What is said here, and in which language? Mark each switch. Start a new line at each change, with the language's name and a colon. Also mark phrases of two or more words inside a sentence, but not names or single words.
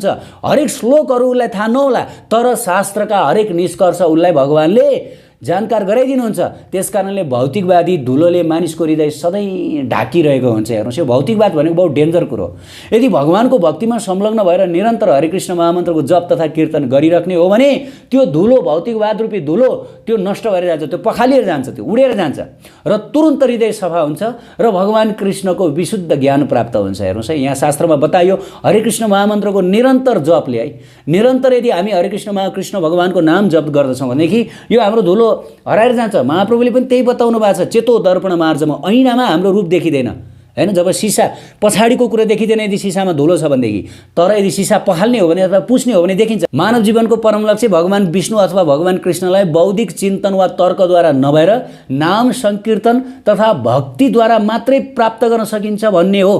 Nepali: हरेक श्लोकहरू उसलाई थाहा नहोला तर शास्त्रका हरेक निष्कर्ष उसलाई भगवानले जानकार गराइदिनुहुन्छ। त्यसकारणले भौतिकवादी धुलोले मानिसको हृदय सधैँ ढाकिरहेको हुन्छ। हेर्नुहोस्, यो भौतिकवाद भनेको बहुत डेन्जर कुरो हो। यदि भगवानको भक्तिमा संलग्न भएर निरन्तर हरे कृष्ण महामन्त्रको जप तथा कीर्तन गरिराख्ने हो भने त्यो धुलो, भौतिकवाद रूपी धुलो, त्यो नष्ट भएर जान्छ, त्यो पखालिएर जान्छ, त्यो उडेर जान्छ र तुरुन्त हृदय सफा हुन्छ र भगवान कृष्णको विशुद्ध ज्ञान प्राप्त हुन्छ। हेर्नुहोस् है, यहाँ शास्त्रमा बताइयो हरे कृष्ण महामन्त्रको निरन्तर जपले है, निरन्तर यदि हामी हरे कृष्ण भगवानको नाम जप गर्दछौँ भनेदेखि यो हाम्रो धुलो हराएर जान्छ। महाप्रभुले पनि त्यही बताउनु भएको छ,
Sanskrit: चेतो दर्पण
Nepali: मार्जमा, ऐनामा हाम्रो रूप देखिँदैन हैन। जब सिसा पछाडिको कुरा देखिँदैन यदि सिसामा धुलो छ भनेदेखि, तर यदि सिसा पखाल्ने हो भने अथवा पुस्ने हो भने देखिन्छ। मानव जीवनको परम लक्ष्य भगवान विष्णु अथवा भगवान कृष्णलाई बौद्धिक चिन्तन वा तर्कद्वारा नभएर नाम संकीर्तन तथा भक्तिद्वारा मात्रै प्राप्त गर्न सकिन्छ भन्ने हो।